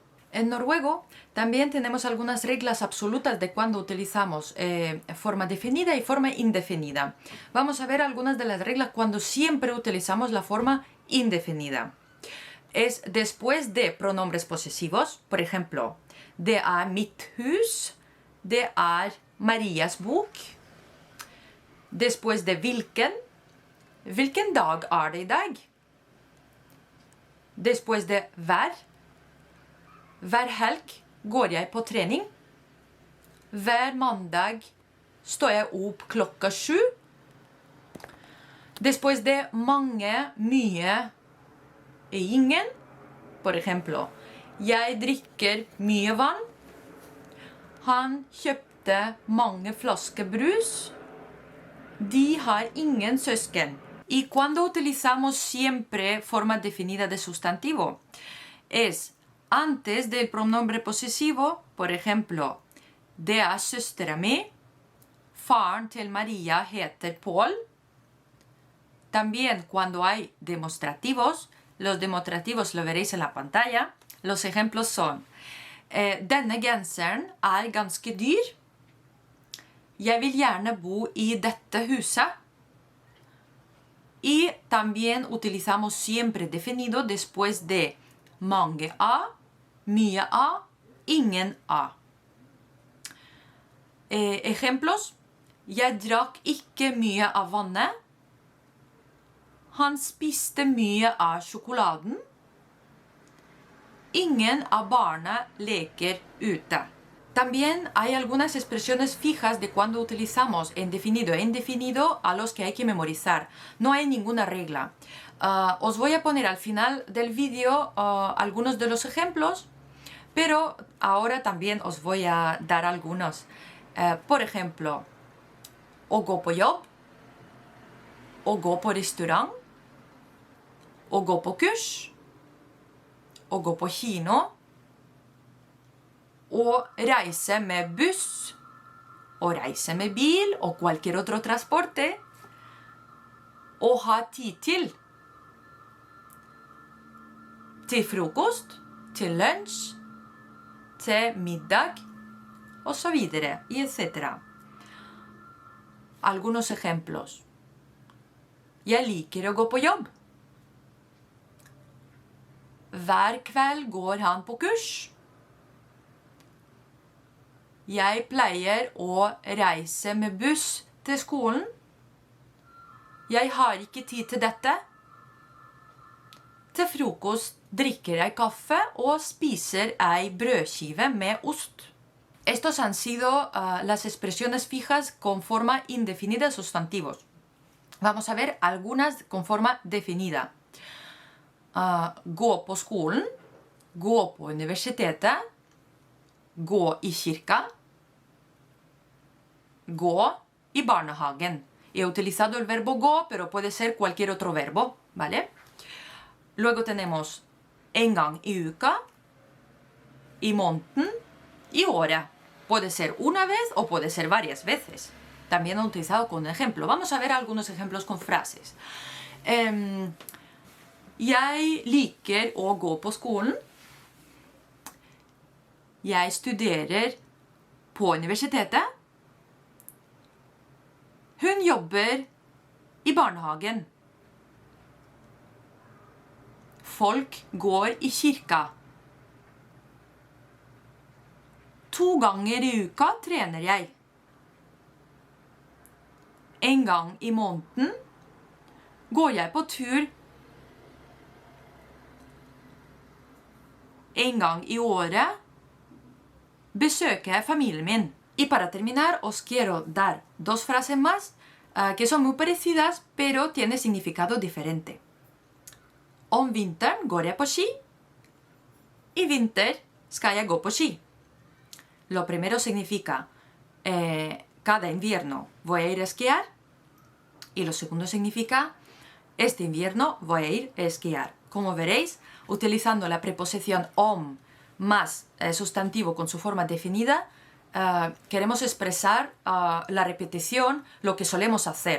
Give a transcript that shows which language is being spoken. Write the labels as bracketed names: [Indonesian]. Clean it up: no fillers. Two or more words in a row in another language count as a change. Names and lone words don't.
[Spanish] En noruego también tenemos algunas reglas absolutas de cuando utilizamos forma definida y forma indefinida. Vamos a ver algunas de las reglas cuando siempre utilizamos la forma indefinida. Es después de pronombres posesivos, por ejemplo, [Norwegian] det er mitt hus, det er Marias bok. [Spanish] Después de [Norwegian] hvilken dag er det i dag? [Spanish] Después de [Norwegian] hver helg går jeg på trening. Hver mandag står jeg opp klokka 7. [Spanish] Después de [Norwegian] mange, mye, ingen. [Spanish] Por ejemplo, [Norwegian] jeg drikker mye vann. Han kjøpte mange flasker brus. De har ingen søsken. [Spanish] Y cuando utilizamos siempre forma definida de sustantivo, es antes del pronombre posesivo, por ejemplo, [Norwegian] det er søstera mi, faren til Maria heter Paul. [Spanish] También cuando hay demostrativos, los demostrativos lo veréis en la pantalla. Los ejemplos son, [Norwegian] denne genseren er ganske dyr. Jeg vil gjerne bo i dette huset. [Spanish] Y también utilizamos siempre definido después de [Norwegian] mange a, mye a, ingen a. [Spanish] Ejemplos. [Norwegian] Jeg drakk ikke mye av vannet. Han spiste mye av sjokoladen. Ingen av barna leker ute. [Spanish] También hay algunas expresiones fijas de cuando utilizamos en definido e indefinido a los que hay que memorizar. No hay ninguna regla. Os voy a poner al final del vídeo algunos de los ejemplos, pero ahora también os voy a dar algunos. Por ejemplo, [Norwegian] å gå på jobb, å gå på restaurant, å gå på kurs, å gå på kino, å reise med buss, å reise med bil [Spanish] o cualquier otro transporte, [Norwegian] å ha tid til frokost, til lunsj, til middag, og så videre, [Spanish] y etc. Algunos ejemplos. [Norwegian] Jeg liker å gå på jobb. Hver kveld går han på kurs. Jeg pleier å reise med buss til skolen. Jeg har ikke tid til dette. Til frokost drikker jeg kaffe og spiser ei brødskive med ost. [Spanish] Estos han sido las expresiones fijas con forma indefinida de sustantivos. Vamos a ver algunas con forma definida. [Norwegian] Gå på skolen, gå på universitetet, gå i kirka, gå i barnehagen. [Spanish] He utilizado el verbo gå, pero puede ser cualquier otro verbo, ¿vale? Luego tenemos [Norwegian] en gang i uka, i måneden, i året. [Spanish] Puede ser una vez o puede ser varias veces. También he utilizado con ejemplo. Vamos a ver algunos ejemplos con frases. [Norwegian] Jeg liker å gå på skolen. Jeg studerer på universitetet. Hun jobber i barnehagen. Folk går i kirka. 2 ganger i uka trener jeg. En gang i måneden går jeg på tur. En gang i året besøker jeg familien min. [Spanish] Y para terminar os quiero dar 2 frases más que son muy parecidas, pero tienen significado diferente. [Norwegian] Om vinteren går jeg på ski. I vinter skal jeg gå på ski. [Spanish] Lo primero significa cada invierno voy a ir a esquiar. Y lo segundo significa este invierno voy a ir a esquiar. Como veréis, utilizando la preposición om más sustantivo con su forma definida, queremos expresar la repetición, lo que solemos hacer.